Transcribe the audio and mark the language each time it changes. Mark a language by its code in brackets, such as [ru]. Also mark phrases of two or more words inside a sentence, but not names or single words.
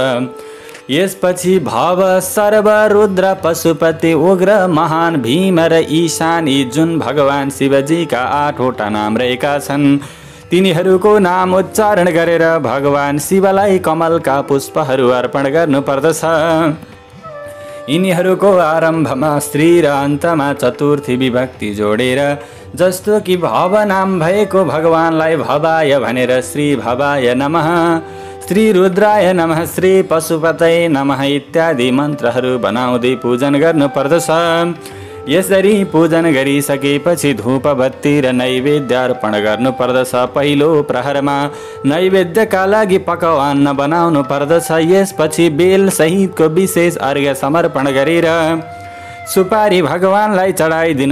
[ne] यसपछि भव सर्व रुद्र पशुपति उग्र महान भीम र ईशान यी जुन भगवान शिवजीका 8वटा नाम रहेका छन् तिनीहरूको नाम उच्चारण गरेर भगवान शिवलाई कमलका पुष्पहरू अर्पण गर्नुपर्दछ। यिनीहरूको आरम्भमा श्री र अन्तमा चतुर्थी विभक्ति जोडेर जस्तो कि भव नाम भएको भगवानलाई भवाय भनेर [sa] श्री भवाय नमः, श्री रुद्राय नमः, श्री पशुपतये नमः [ne] इत्यादि मन्त्रहरू बनाउँदै पूजन गर्नुपर्दछ। यसरी पूजन गरिसकेपछि धूप बत्ती र नैवेद्य अर्पण गर्नुपर्दछ। पहिलो प्रहरमा नैवेद्यका लागि पकवान बनाउनु पर्दछ। यसपछि बेल सहितको विशेष अर्घ्य समर्पण गरेर सुपारी भगवानलाई चढाइदिनु।